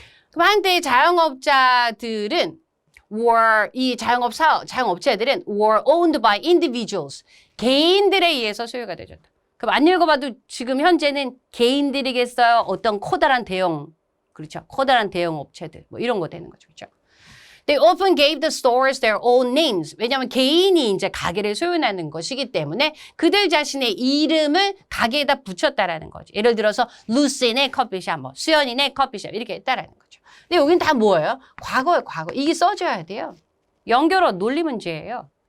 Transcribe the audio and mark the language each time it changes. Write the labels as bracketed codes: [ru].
[ko] 그럼 한때 자영업자들은 이 자영업체들은 [en] were owned by individuals. [ko] 개인들에 의해서 소유가 되졌다. 그럼 안 읽어봐도 지금 현재는 개인들이겠어요? 어떤 커다란 대형, 그렇죠? 커다란 대형 업체들. 뭐 이런 거 되는 거죠. 그렇죠? [en] They often gave the stores their own names. [ko] 왜냐하면 개인이 이제 가게를 소유하는 것이기 때문에 그들 자신의 이름을 가게에다 붙였다라는 거죠. 예를 들어서 루시네 커피숍, 뭐 수연이네 커피숍 이렇게 했다라는 거죠. 근데 여긴 다 뭐예요? 과거예요, 과거. 이게 써줘야 돼요. 연결어 논리 문제예요.